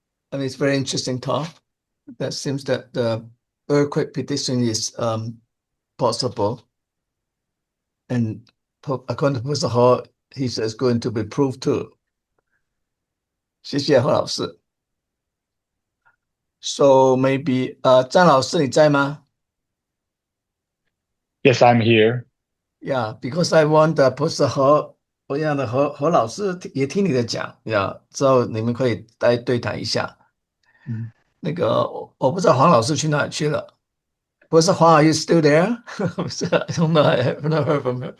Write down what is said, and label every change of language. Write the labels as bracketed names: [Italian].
[English] I mean, it's very interesting talk. That seems that the earthquake prediction is possible, and according to Professor Hall, he says going to be proved too. [Chinese] 谢谢黄老师。 [English] So maybe [Chinese] 张老师你在吗？ [English] Yes, I'm here. Yeah, because I want the Professor Hall， [Chinese] 我让何老师也听你的讲，之后你们可以来对谈一下。那个我不知道黄老师去哪里去了。 [English] Professor Huang, are you still there? I don't know. I have not heard from her.